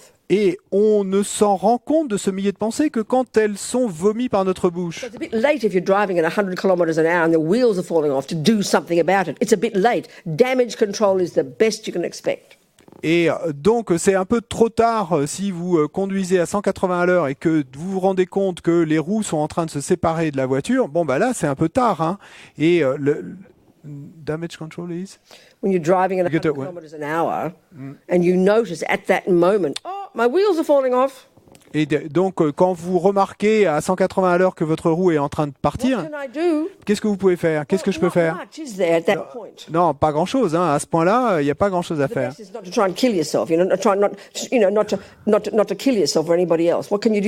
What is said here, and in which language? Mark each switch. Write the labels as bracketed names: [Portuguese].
[French] Et on ne s'en rend compte de ce millier de pensées que quand elles sont vomies par notre bouche. [English] It's a bit late if you're driving at 100 kilometers an hour and the wheels are falling off to do something about it. It's a bit late. Damage control is the best you can expect. [French] Et donc, c'est un peu trop tard si vous conduisez à 180 à l'heure et que vous vous rendez compte que les roues sont en train de se séparer de la voiture. Bon, bah là, c'est un peu tard. Hein. Et le [English] damage control is? When you're driving at 100 kilometers an hour and you notice at that moment, oh, my wheels are falling off. [French] Et donc, quand vous remarquez à 180 à l'heure que votre roue est en train de partir, qu'est-ce que vous pouvez faire? Qu'est-ce que je peux faire? Non, pas grand-chose. Hein. À ce point-là, il n'y a pas grand-chose à faire. [English] Not to try and kill yourself, not to kill yourself or anybody else. What can you do?